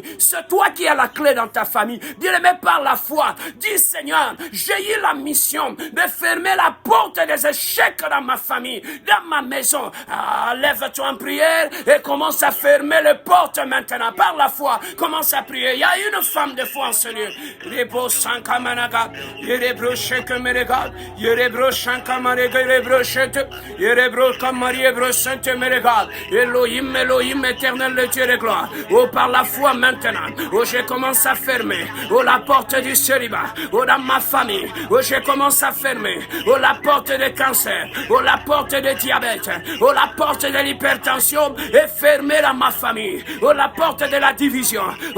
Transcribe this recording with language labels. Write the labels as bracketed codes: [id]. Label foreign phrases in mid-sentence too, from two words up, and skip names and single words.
[fr] C'est toi qui as la clé dans ta famille. Bien-aimé, par la foi, dis Seigneur, j'ai eu la mission de fermer la porte des échecs dans ma famille, dans ma maison. Lève-toi en prière et commence à fermer les portes maintenant. Par la foi, commence à prier. Il y a une femme de foi en ce lieu. Yerebro Sankamanaga, Yerebro Shekemerega, Yerebro Shankamarega, Yerebro Shete, Yerebro Kamariebro Sainte Merega, Elohim, Elohim, éternel le Dieu de gloire. Oh, par la foi maintenant, oh, je commence à fermer, oh, la porte du célibat, oh, dans ma famille, oh, je commence à fermer, oh, la porte des cancers, oh, la porte des diabète, oh, la porte de l'hypertension est fermée dans ma famille, oh, la porte de la division, oh,